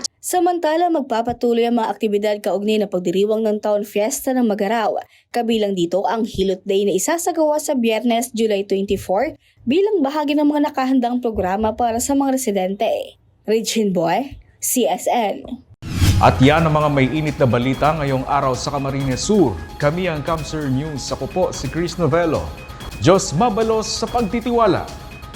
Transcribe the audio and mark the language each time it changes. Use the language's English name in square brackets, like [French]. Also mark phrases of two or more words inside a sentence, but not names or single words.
[Filipino] Samantala, magpapatuloy ang mga aktibidad kaugnay na pagdiriwang ng Town Fiesta ng Magaraw. Kabilang dito ang Hilot Day na isasagawa sa Biyernes, July 24 bilang bahagi ng mga nakahandang programa para sa mga residente. Regine Boy, CSN. At yan ang mga may init na balita ngayong araw sa Camarines Sur. Kami ang Kamsur News. Ako po si Chris Novello. [Bikol] Diyos mabalos [Filipino] sa pagtitiwala.